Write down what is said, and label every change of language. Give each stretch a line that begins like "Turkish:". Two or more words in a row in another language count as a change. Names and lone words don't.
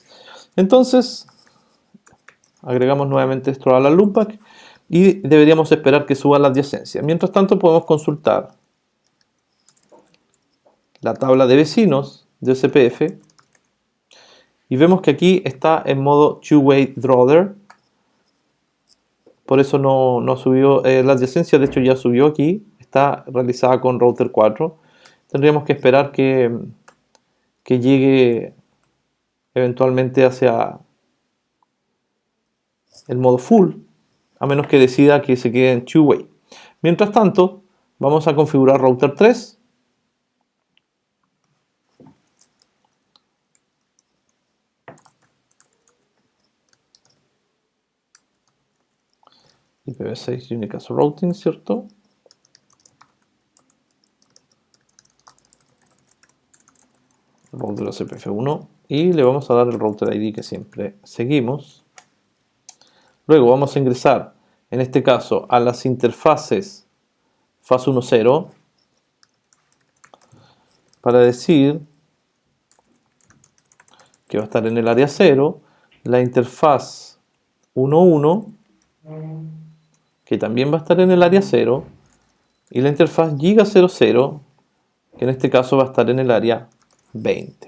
Spanish: Entonces, agregamos nuevamente esto a la loopback y deberíamos esperar que suba la adyacencia. Mientras tanto, podemos consultar la tabla de vecinos de OSPF y vemos que aquí está en modo
English: two-way drawer.
Spanish: Por eso no subió la adyacencia, de hecho ya subió aquí, está realizada con router 4. Tendríamos que esperar que llegue eventualmente hacia el modo full, a menos que decida que se quede en two-way. Mientras tanto, vamos a configurar router 3.
English: IPv6 Unicast Routing, ¿cierto?
Spanish: Router OSPF1 y le vamos a dar el
English: router ID
Spanish: que siempre seguimos. Luego vamos a ingresar, en este caso, a las interfaces FAS10 para decir que va a estar en el área 0, la interfaz 11, que también va a estar en el área 0, y la interfaz Giga00, que en este caso va a estar en el área 20.